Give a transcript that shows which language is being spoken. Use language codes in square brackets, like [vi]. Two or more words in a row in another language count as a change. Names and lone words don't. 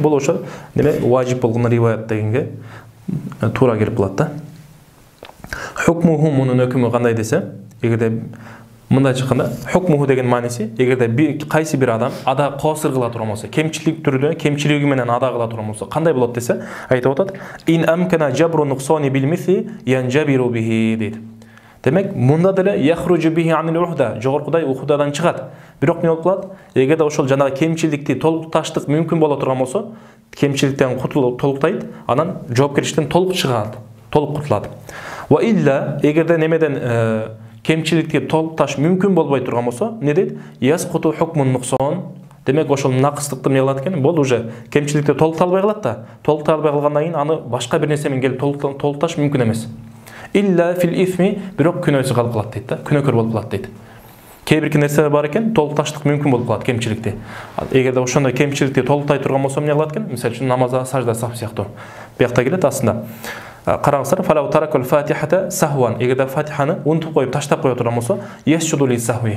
[ky] Бул ошо неме важип болгон риваят дегенге туура келип калат да. Хукмуху, мунун өкүмү кандай десе, эгерде мындай чыкканда, хукмуху деген мааниси, эгерде кайсы бир адам ада qasir кыла турган болсо, кемчилик түрдө, кемчилиги менен ада кыла турган болсо, кандай болот десе, айтып атат: [ar] "إن أمكن جبر النقصان بالمثل ينجبر به" дейт. [ky] Демек, мында деле [ar] يخرج به عن العهدة, [ky] жогоркудай ухдадан чыгат. Бирок эмне болуп калат? Эгерде ошол жанагы кемчиликти толукташтык мүмкүн боло турган болсо, кемчиликтен толуктайт, анан жоопкерчиликтен толук чыгат, толук кутулат. [ar] وإلا, [ky] эгерде немеден кемчиликти толукташ мүмкүн болбой турган болсо, эмне дейт? [ar] يسقط حكم النقصان. [ky] Демек, ошол накыстыкты эмне кылат экен? Бул уже кемчиликти толуктай албай калат да. Толуктай албай калгандан кийин аны башка бир нерсе менен келип толукташ мүмкүн эмес. [ar] إلا في الإثم, [ky] бирок күнөөсү калып калат дейт да, күнөөкөр болуп калат дейт. Кээ бир нерсе бар экен, толукташтык мүмкүн болуп калат кемчиликти. Эгерде ошондой кемчиликти толуктай турган болсо эмне кылат экен? Мисалы үчүн намазда сажда сап сыяктуу. Буякта келет астында. Караңыздар, [ar] فلو ترك الفاتحة سهوا. [ky] Эгерде Фатиханы унутуп коюп таштап кое турган болсо, [ar] يسجد للسهو.